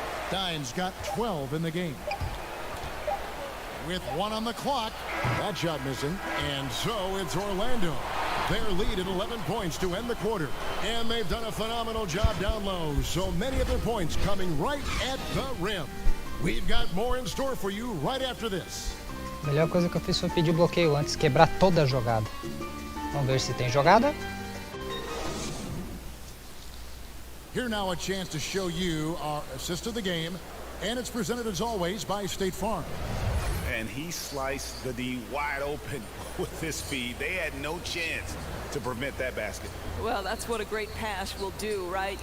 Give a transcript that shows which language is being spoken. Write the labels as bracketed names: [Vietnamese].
[English] Dimes got 12 in the game. With 1 on the clock. That shot missing. And so it's Orlando. Their lead at 11 points to end the quarter. And they've done a phenomenal job down low. So many of their points coming right at the rim. We've got more in store for you right after this. [Portuguese] A melhor coisa que eu fiz foi pedir bloqueio antes, quebrar toda a jogada. Vamos ver se tem jogada. [English] Here now a chance to show you our assist of the game. And it's presented as always by State Farm. And he sliced the D wide open with his speed. They had no chance to prevent that basket. Well, that's what a great pass will do, right?